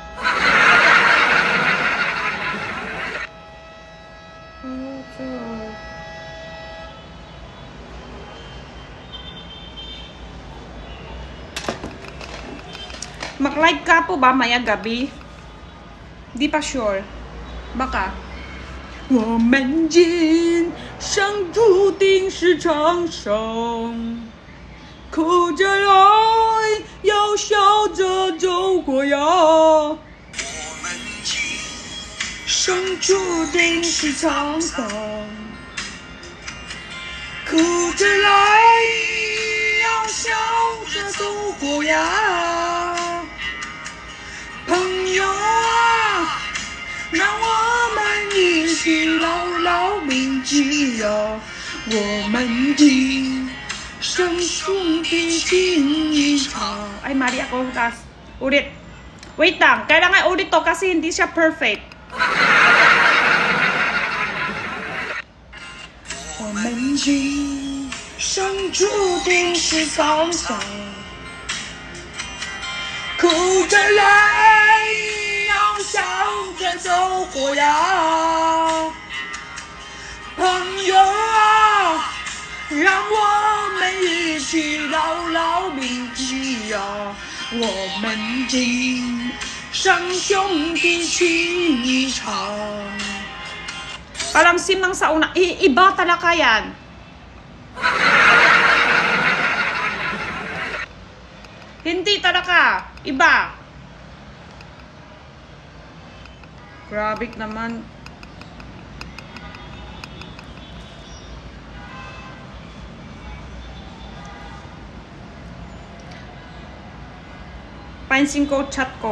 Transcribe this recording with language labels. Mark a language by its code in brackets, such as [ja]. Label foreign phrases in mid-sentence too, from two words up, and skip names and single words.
[tl] Mag-like ka po ba maya gabi? Di pa sure. Baka. [zh] 我们今生注定是长生，哭着来，要笑着走过呀。我们今生注定是长生，哭着来，要笑着走过呀。朋友啊，让我们一起牢牢铭记呀，我们今生兄弟情一场。 [tl] Ay, mali ako. Ulit. Wait lang. Kailangan ulit to kasi hindi siya perfect. [zh] 我们今生注定是沧桑，哭着来，要笑着走过呀。朋友啊，让我们一起牢牢铭记呀，我们今生兄弟情一场。 [tl] Parang simang sa una, iba talaga yan. Hindi talaga, iba. Grabe naman. Pansin ko chat ko.